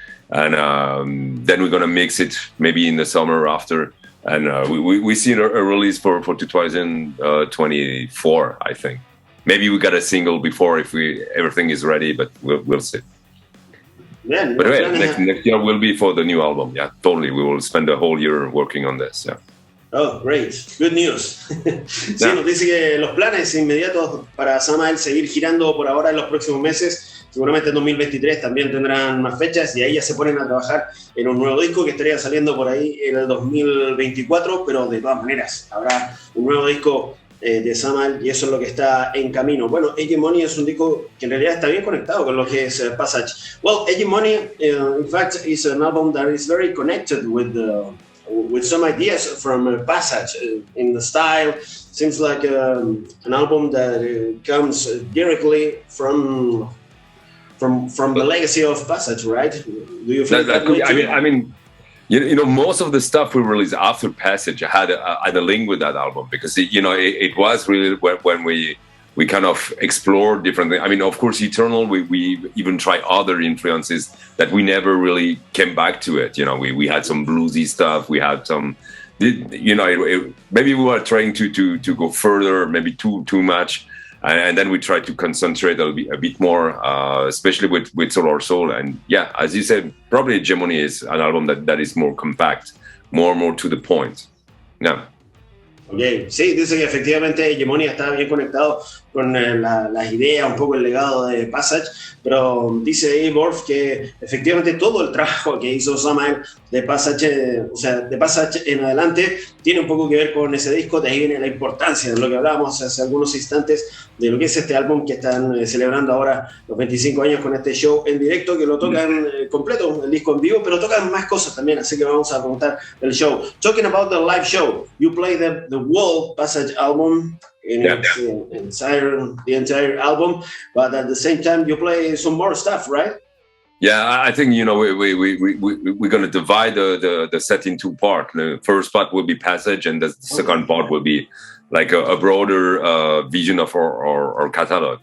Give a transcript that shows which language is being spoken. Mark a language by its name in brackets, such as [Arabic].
[English] and then we're gonna mix it maybe in the summer after, and we see a release for 2024, I think. Maybe we got a single before if everything is ready, but we'll see. Yeah, but next year will be for the new album. Yeah, totally. We will spend the whole year working on this. Yeah. Oh, great. Good news. [Spanish] Sí, nos dice que los planes inmediatos para Samael seguir girando por ahora en los próximos meses. Seguramente en 2023 también tendrán más fechas y ahí ya se ponen a trabajar en un nuevo disco que estaría saliendo por ahí en el 2024, pero de todas maneras habrá un nuevo disco de Samael y eso es lo que está en camino. Bueno, Hegemony es un disco que en realidad está bien conectado con lo que es Passage. [English] Well, Hegemony, in fact, is an album that is very connected with some ideas from Passage in the style. Seems like an album that comes directly from the legacy of Passage, right? Do you feel that way too? I mean, you know, most of the stuff we released after Passage had a link with that album because it was really when we kind of explored different things. I mean, of course, Eternal, we even tried other influences that we never really came back to it. You know, we had some bluesy stuff. We had some, maybe we were trying to go further, maybe too much. And then we tried to concentrate a bit more, especially with Solar Soul. And yeah, as you said, probably Hegemony is an album that is more compact, more to the point. Yeah. Okay. [Spanish] Sí, dice que efectivamente Hegemony está bien conectado con las ideas, un poco el legado de Passage, pero dice ahí Vorph que efectivamente todo el trabajo que hizo Samael de Passage, de Passage en adelante, tiene un poco que ver con ese disco. De ahí viene la importancia de lo que hablábamos hace algunos instantes de lo que es este álbum que están celebrando ahora los 25 años con este show en directo, que lo tocan completo, el disco en vivo, pero tocan más cosas también, así que vamos a preguntar del show. [English] Talking about the live show, you play the whole Passage album in the entire album, but at the same time you play some more stuff, right? Yeah, I think we're going to divide the set in two parts. The first part will be Passage, and the second part will be like a broader vision of our catalog.